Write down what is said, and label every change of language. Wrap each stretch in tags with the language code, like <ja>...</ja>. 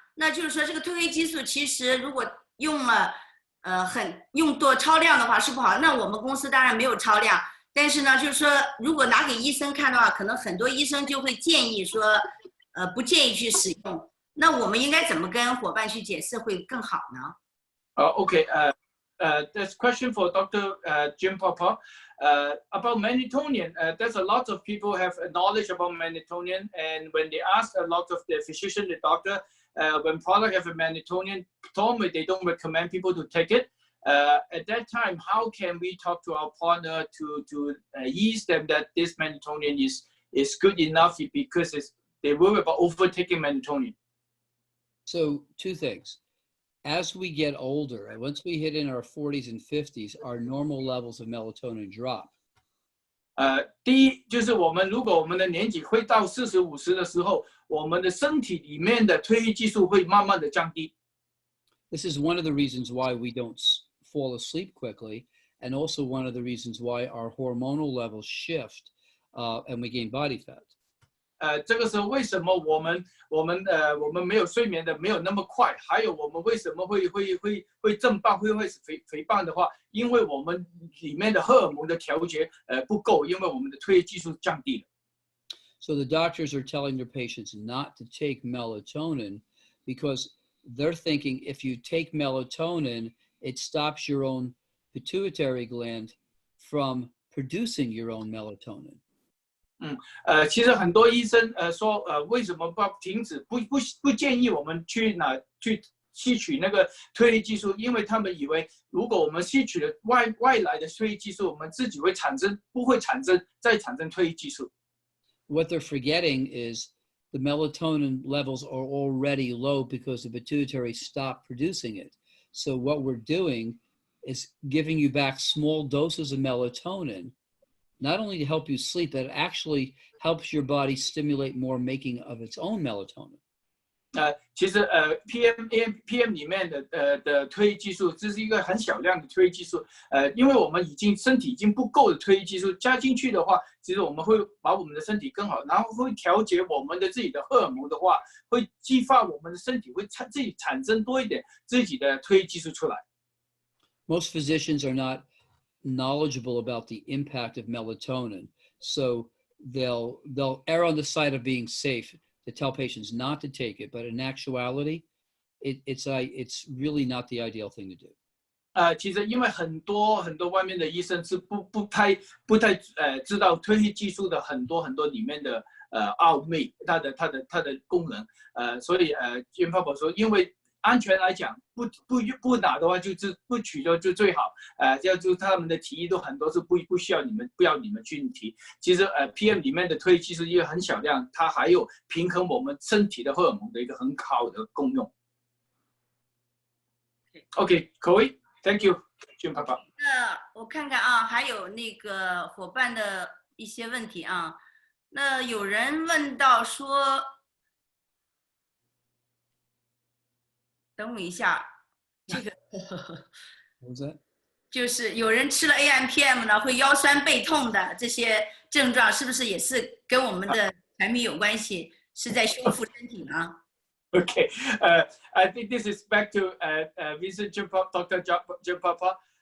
<zh>那就是说这个褪黑激素其实如果用了用多超量的话是不好。那我们公司当然没有超量，但是呢，就是说如果拿给医生看的话，可能很多医生就会建议说不建议去使用。那我们应该怎么跟伙伴去解释会更好呢</zh> <en>？OK， there's a question for Dr. Giampapa about melatonin. There's a lot of people have knowledge about melatonin, and when they ask a lot of the physician, the doctor, when product have a melatonin, normally they don't recommend people to take it. At that time, how can we talk to our partner to ease them that this melatonin is good enough because they worry about overtaking melatonin? So two things. As we get older, and once we hit in our 40s and 50s, our normal levels of melatonin drop.</en> <zh>第一就是如果我们的年纪会到40、50的时候，我们的身体里面的褪黑激素会慢慢的降低。</zh> <en>This is one of the reasons why we don't fall asleep quickly, and also one of the reasons why our hormonal levels shift, and we gain body fat.</en> <zh>这个时候为什么我们没有睡眠的没有那么快？还有我们为什么会增胖，会肥胖的话，因为我们里面的荷尔蒙的调节不够，因为我们的褪黑激素降低了。</zh> <en>So the doctors are telling their patients not to take melatonin because they're thinking if you take melatonin, it stops your own pituitary gland from producing your own melatonin.</en> <zh>其实很多医生说为什么不停止不建议我们去吸取那个褪黑激素，因为他们以为如果我们吸取了外来的褪黑激素，我们自己不会再产生褪黑激素。</zh> <en>What they're forgetting is the melatonin levels are already low because the pituitary stopped producing it. So what we're doing is giving you back small doses of melatonin, not only to help you sleep, but it actually helps your body stimulate more making of its own melatonin.</en> <zh>其实AMPM 里面的褪黑激素，这是一个很小量的褪黑激素。因为我们身体已经不够的褪黑激素加进去的话，其实我们会把我们的身体更好，然后会调节我们的自己的荷尔蒙的话，会激发我们的身体会自己产生多一点自己的褪黑激素出来。</zh> <en>Most physicians are not knowledgeable about the impact of melatonin, so they'll err on the side of being safe to tell patients not to take it, but in actuality, it's really not the ideal thing to do.</en> <zh>其实因为很多外面的医生是不太知道褪黑激素的很多里面的奥秘，它的功能，所以Giampapa说，因为安全来讲，不打的话就是不取就最好。就他们的提议都很多是不需要不要你们去提。其实PM 里面的褪黑激素因为很小量，它还有平衡我们身体的荷尔蒙的一个很好的功用。</zh> <en>OK， Chloe，Thank you，Giampapa。</en> <zh>我看看啊，还有那个伙伴的一些问题啊。那有人问到说。等我一下，这个就是有人吃了 AMPM 呢，会腰酸背痛的这些症状，是不是也是跟我们的产品有关系？是在修复身体呢</zh> <en>？Okay, I think this is back to Vincent Dr. Giampapa.</en>